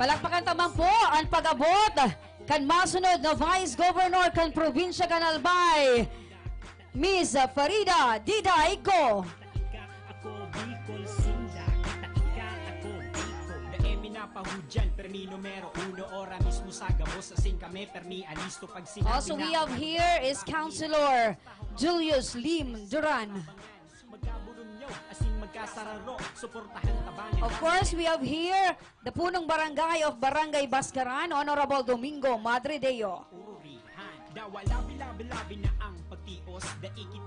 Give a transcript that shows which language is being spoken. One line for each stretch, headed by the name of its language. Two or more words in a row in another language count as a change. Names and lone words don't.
Bikol: Palakpakan tamang po ang pag-abot kan masunod na Vice Governor kan Probinsya kan Albay, Miss Farida Didaico. Ako Bicol, sinda kita ika ako Bicol. Daemi na pahudyan, permi numero uno, ora mismo sa gabos, asing kami permi alisto pag sinabi
English: Also we have here is Councilor Julius Lim Duran.
Bikol: magkaburunyaw, asing magkasararo, suportahan tabangan.
English: Of course, we have here the
Filipino: punong barangay
English: of Barangay Baskaran, Honorable Domingo Madrideo.
Bikol: Ururihan, dawa labi-labi na ang pagtios, daikit